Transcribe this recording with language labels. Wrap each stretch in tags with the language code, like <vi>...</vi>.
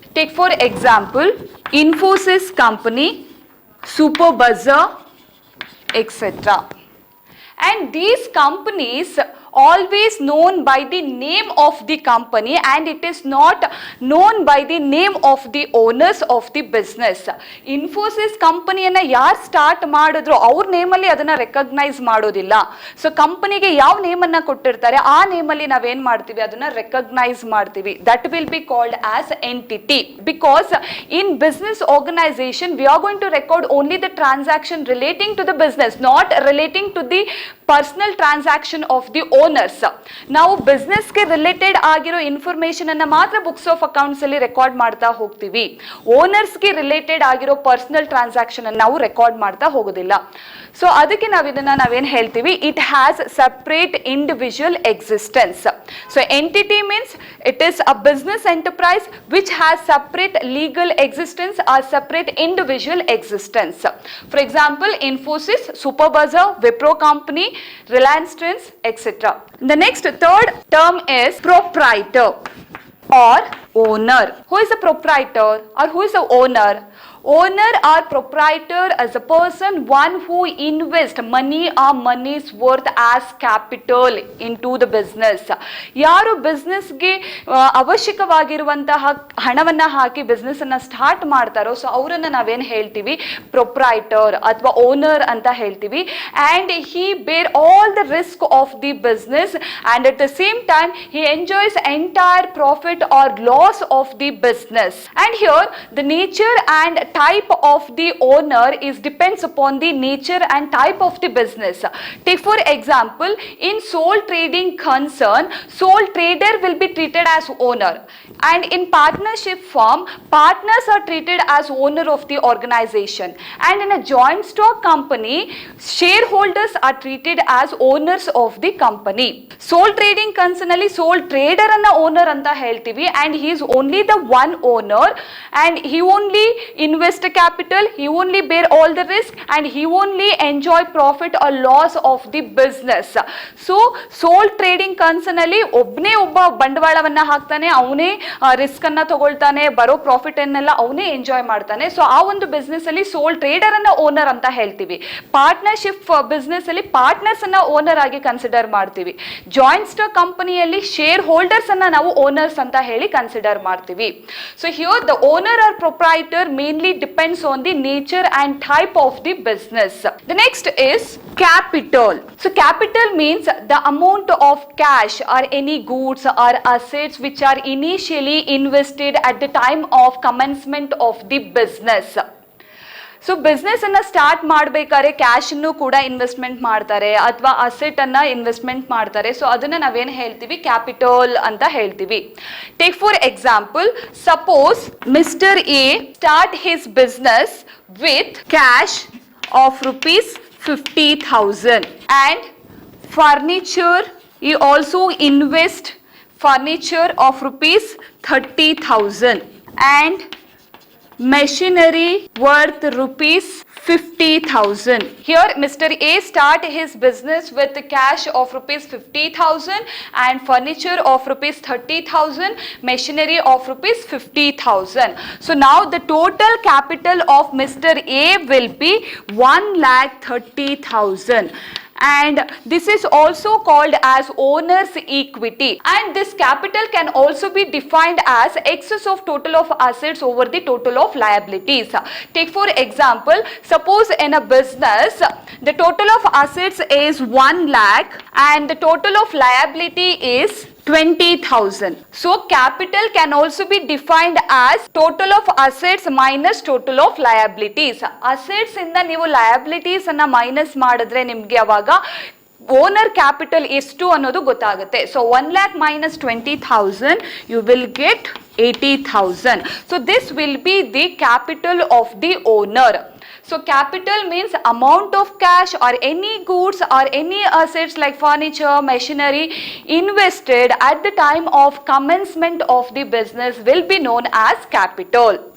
<en>Take for example Infosys company, Super Bazaar, etc. And these companies always known by the name of the company and it is not known by the name of the owners of the business.</en> <kn>Infosys ಕಂಪನಿಯನ್ನ ಯಾರು start ಮಾಡಿದ್ರು ಅವ್ರ ನೇಮಲ್ಲಿ ಅದನ್ನ recognise ಮಾಡೋದಿಲ್ಲ. So ಕಂಪನಿಗೆ ಯಾವ ನೇಮನ್ನ ಕೊಟ್ಟಿರ್ತಾರೆ ಆ ನೇಮಲ್ಲಿ ನಾವೇನ್ ಮಾಡ್ತೀವಿ, ಅದನ್ನ ರೆಕಗ್ನೈಸ್ ಮಾಡ್ತೀವಿ.</kn> <en>That will be called as entity, because in business organisation we are going to record only the transaction relating to the business, not relating to the personal transaction of the owners.</en> <kn>ನಾವು ಬಿಸ್ನೆಸ್ಗೆ related ಆಗಿರೋ information ಅನ್ನ ಮಾತ್ರ books of accounts ಅಲ್ಲಿ record ಮಾಡ್ತಾ ಹೋಗ್ತೀವಿ. ಓನರ್ಸ್ಗೆ related ಆಗಿರೋ personal transaction ಅನ್ನು ನಾವು ರೆಕಾರ್ಡ್ ಮಾಡ್ತಾ ಹೋಗೋದಿಲ್ಲ.</kn> <en>so</en> <kn>ಅದಕ್ಕೆ ನಾವೇನ್ ಹೇಳ್ತೀವಿ,</kn> <en>It has separate individual existence. So entity means it is a business enterprise which has separate legal existence or separate individual existence. For example Infosys, Superbuzzer, Wipro Company, Reliance Trends, etc. The next third term is proprietor or owner. Who is a proprietor or who is the owner? Owner or proprietor is a person one who invests money or money's worth as capital into the business.</en> <kn>ಯಾರು ಬಿಸ್ನೆಸ್ಗೆ ಅವಶ್ಯಕವಾಗಿರುವಂತಹ ಹಣವನ್ನ ಹಾಕಿ business ಅನ್ನ start ಮಾಡ್ತಾರೋ so ಅವರನ್ನ ನಾವೇನ್ ಹೇಳ್ತೀವಿ, proprietor ಅಥವಾ owner ಅಂತ ಹೇಳ್ತೀವಿ.</kn> <en>And he bear all the risk of the business and at the same time he enjoys entire profit or loss of the business. And here the nature and type of the owner is depends upon the nature and type of the business. Take for example, in sole trading concern, sole trader will be treated as owner, and in partnership firm, partners are treated as owner of the organization, and in a joint stock company, shareholders are treated as owners of the company. Sole trading concern</en> <kn>alli</kn> <en>sole trader</en> <kn>anna</kn> <en>owner</en> <kn>anta heltivi,</kn> <en>and he is only the one owner and he only invest capital, he only bear all the risk and he only enjoy profit or loss of the business. So sole trading concern</en> <kn>ಅಲ್ಲಿ ಒಬ್ಬನೇ ಒಬ್ಬ ಬಂಡವಾಳವನ್ನ ಹಾಕ್ತಾನೆ, ಅವನೇ risk ಅನ್ನ ತಗೊಳ್ತಾನೆ, ಬರೋ profit ಅನ್ನೆಲ್ಲ ಅವನೇ enjoy ಮಾಡ್ತಾನೆ. ಸೊ ಆ ಒಂದು ಬಿಸ್ನೆಸ್ ಅಲ್ಲಿ ಸೋಲ್ ಟ್ರೇಡರ್ ಅನ್ನ ಓನರ್ ಅಂತ ಹೇಳ್ತೀವಿ. ಪಾರ್ಟ್ನರ್ಶಿಪ್ ಬಿಸ್ನೆಸ್ ಅಲ್ಲಿ ಪಾರ್ಟ್ನರ್ಸ್ ಅನ್ನ ಓನರ್ ಆಗಿ ಕನ್ಸಿಡರ್ ಮಾಡ್ತೀವಿ. ಜಾಯಿಂಟ್ ಸ್ಟಾಕ್ ಕಂಪನಿಯಲ್ಲಿ ಶೇರ್ ಹೋಲ್ಡರ್ಸ್ ಅನ್ನ ನಾವು ಓನರ್ಸ್ ಅಂತ ಹೇಳಿ ಕನ್ಸಿಡರ್ ಮಾಡ್ತೀವಿ.</kn> <en>So here the owner or proprietor mainly depends on the nature and type of the business. The next is capital. So capital means the amount of cash or any goods or assets which are initially invested at the time of commencement of the business.</en> <kn>So business ಅನ್ನ start ಮಾಡ್ಬೇಕಾದ್ರೆ cash ಅನ್ನು ಕೂಡ investment ಮಾಡ್ತಾರೆ ಅಥವಾ asset ಅನ್ನ investment ಮಾಡ್ತಾರೆ.</kn> <en>so</en> <kn>ಅದನ್ನ ನಾವೇನ್ ಹೇಳ್ತೀವಿ, ಕ್ಯಾಪಿಟಲ್ ಅಂತ ಹೇಳ್ತೀವಿ.</kn> <en>Take for example, suppose mister A start his business with cash of rupees 50,000 and furniture. He also invest furniture of rupees 30,000 and machinery worth rupees 50,000. Here Mr. A start his business with cash of rupees 50,000 and furniture of rupees 30,000, machinery of rupees 50,000. So now the total capital of Mr. A will be 1,30,000. And this is also called as owner's equity, and this capital can also be defined as excess of total of assets over the total of liabilities. Take for example, suppose in a business the total of assets is 1 lakh and the total of liability is 20,000. So capital can also be defined as total of assets minus total of liabilities.</en> <kn>Assets ಇಂದ ನೀವು liabilities ಅನ್ನ minus ಮಾಡಿದ್ರೆ ನಿಮ್ಗೆ ಅವಾಗ owner capital ಎಷ್ಟು ಅನ್ನೋದು ಗೊತ್ತಾಗುತ್ತೆ.</kn> <en>So 1 lakh minus 20,000 you will get 80,000. So this will be the capital of the owner. So capital means amount of cash or any goods or any assets like furniture, machinery invested at the time of commencement of the business will be known as capital.</en>